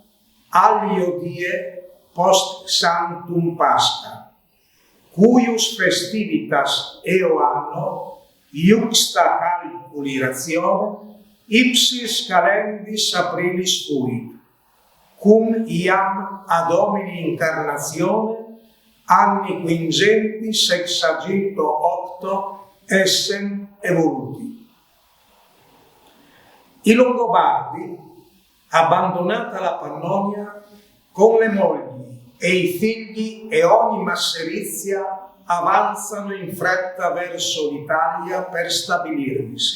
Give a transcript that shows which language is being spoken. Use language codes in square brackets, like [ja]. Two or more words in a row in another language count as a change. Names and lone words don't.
[la] alio die post sanctum Pascha, cuius festivitas eo anno iuxta calculi ratione ipsis calendis aprilis fuit, cum iam ad homini incarnatione anni quingenti sexaginto octo essen evoluti. [it] I Longobardi, abbandonata la Pannonia, con le mogli e i figli e ogni masserizia avanzano in fretta verso l'Italia per stabilirvisi.